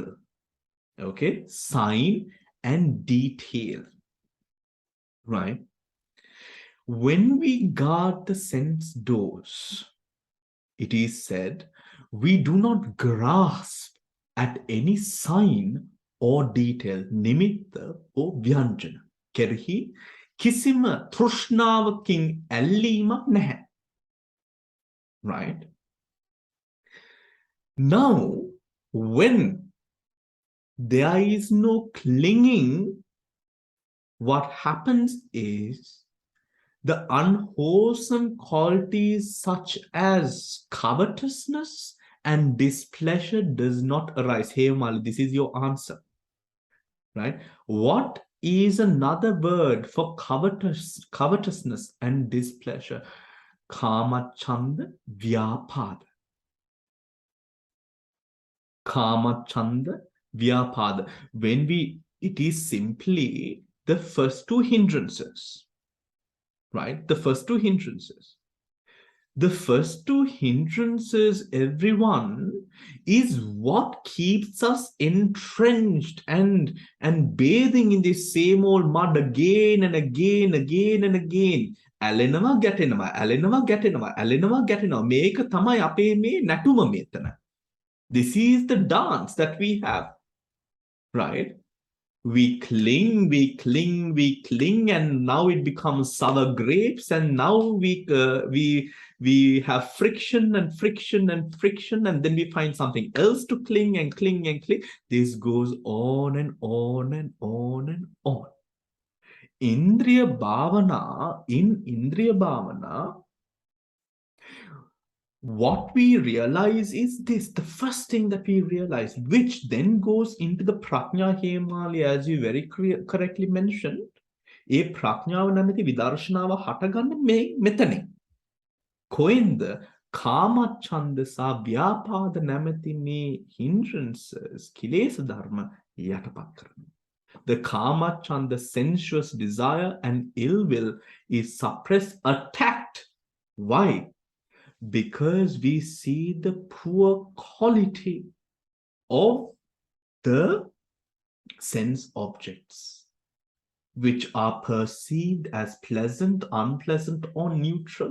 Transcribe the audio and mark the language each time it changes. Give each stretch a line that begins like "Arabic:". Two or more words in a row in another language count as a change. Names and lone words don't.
English: Okay, sign and detail, right? When we guard the sense doors, it is said, we do not grasp at any sign or detail, nimitta or vyanjana.
Sinhala: කෙරෙහි කිසිම තෘෂ්ණාවකින් ඇල්ලීම නැහැ.
English: Right? Now, when there is no clinging, what happens is the unwholesome qualities such as covetousness and displeasure does not arise. Hey, Mali, this is your answer. Right? What is another word for covetousness and displeasure?
Pali: Kama chanda vyapada. Kama chanda vyapada.
English: It is simply the first two hindrances. Right? The first two hindrances. The first two hindrances, everyone, is what keeps us entrenched and bathing in this same old mud again and again.
Sinhala: ඇලෙනවා ගැටෙනවා, ඇලෙනවා ගැටෙනවා, ඇලෙනවා ගැටෙනවා. මේක තමයි අපේ මේ නැටුම මෙතන.
English: This is the dance that we have, right? We cling, and now it becomes sour grapes, and now we have friction, and then we find something else to cling. This goes on and on and on and on. In
Pali: Indriya Bhavana,
English: what we realize is this, the first thing that we realize, which then goes into the prajna hemali, as you very correctly mentioned.
Sinhala: A prajnaව නැමැති විදර්ශනාව හටගන්නේ මෙතනින්. කොහෙන්ද? කාමච්ඡන්ද සහ ව්‍යාපාද නැමැති මේ hindrances, කිලේශ ධර්ම යටපත් කරනවා.
English: The
Pali: kama chanda,
English: sensuous desire and ill will, is suppressed, attacked. Why? Because we see the poor quality of the sense objects, which are perceived as pleasant, unpleasant, or neutral.